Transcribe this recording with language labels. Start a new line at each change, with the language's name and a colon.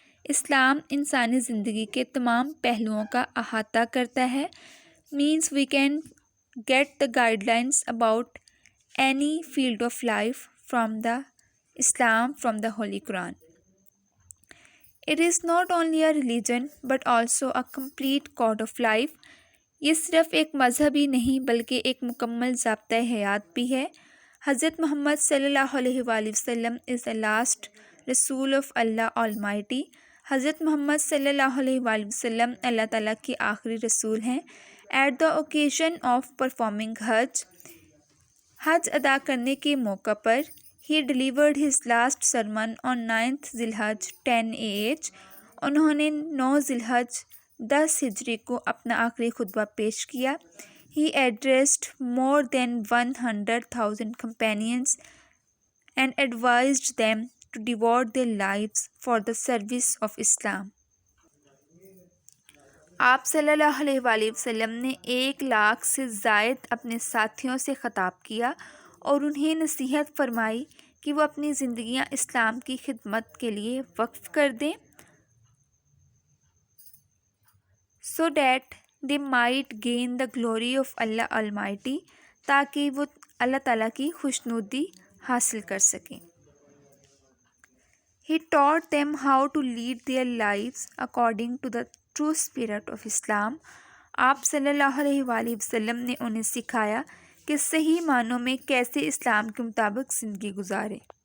Urdu: Islam इंसानी ज़िंदगी के तमाम पहलुओं का अहाता करता है.
English: Means we can get the guidelines about any field of life from the Islam, from the Holy Quran. It is not only a religion but also a complete code of life.
Urdu: یہ صرف ایک مذہب ہی نہیں بلکہ ایک مکمل ضابطۂ حیات بھی ہے.
English: حضرت محمد صلی اللہ علیہ وآلہ وسلم is the last رسول of Allah Almighty.
Urdu: حضرت محمد صلی اللہ علیہ وآلہ وسلم اللہ تعالیٰ کے آخری رسول ہیں.
English: At the occasion of performing
Urdu: حج ادا کرنے کے موقع پر
English: he delivered his last sermon on 9th Zilhaj 10 AH.
Urdu: انہوں نے 9 ذیلحج 10 ہجری کو اپنا آخری خطبہ پیش کیا.
English: He addressed more than 100,000 companions and advised them to devote their lives for the service of Islam.
Urdu: آپ صلی اللہ علیہ وآلہ وسلم نے 1,00,000 سے زائد اپنے ساتھیوں سے خطاب کیا اور انہیں نصیحت فرمائی کہ وہ اپنی زندگیاں اسلام کی خدمت کے لیے وقف کر دیں.
English: So that they might gain the glory of Allah Almighty,
Urdu: تاکہ وہ اللہ تعالیٰ کی خوشنودی حاصل کر سکیں.
English: He taught them how to lead their lives according to the true spirit of Islam.
Urdu: آپ صلی اللہ علیہ وآلہ وسلم نے انہیں سکھایا کہ صحیح معنوں میں کیسے اسلام کے مطابق زندگی گزاریں.